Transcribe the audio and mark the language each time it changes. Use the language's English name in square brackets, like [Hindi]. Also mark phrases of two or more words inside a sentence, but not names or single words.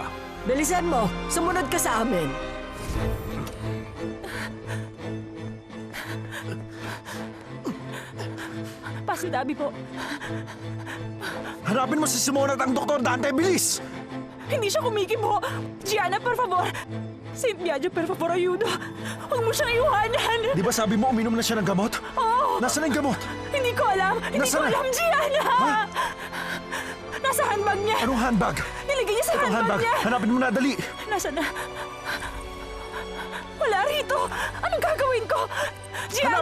[Filipino] Bilisan mo. Sumunod ka sa amin. Pasidabi po. Hanapin mo si Simona at ang Dr. Dante, bilis! Hindi siya kumikibo. Gianna, [Italian] per favor. Saint Biagio, per favor, ayudo. [Filipino] Huwag mo siyang iwanan. Di ba sabi mo uminom na siya ng gamot? Oo. Nasaan ang gamot? Hindi ko alam. Hindi ko Nasaan na? alam, Gianna. Nasa handbag niya. Anong handbag? Nilagay niya sa Itong handbag handbag. niya. Hanapin mo na, dali. Nasa na? wala rito. Anong gagawin ko? Gianna,